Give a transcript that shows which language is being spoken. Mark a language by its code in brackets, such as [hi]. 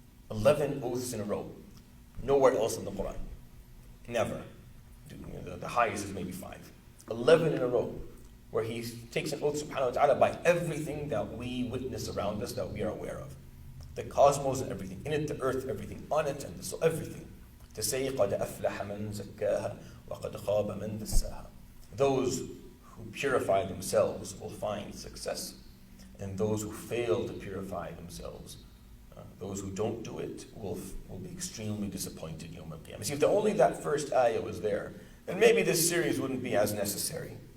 [en] 11 oaths in a row. Nowhere else in the Quran. Never. The highest is maybe 5. 11 in a row, where he takes an oath subhanahu wa ta'ala by everything that we witness around us that we are aware of. The cosmos and everything. In it, the earth, everything. On it, and so everything. To say, [ar] قَدْ أَفْلَحَ مَنْ زَكَّاهَا وَقَدْ خَابَ مَنْ دَسَّاهَا. [en] Those who purify themselves will find success. And those who fail to purify themselves, those who don't do it, will be extremely disappointed Yawm al-Qiyamah. See, if only that first ayah was there, then maybe this series wouldn't be as necessary.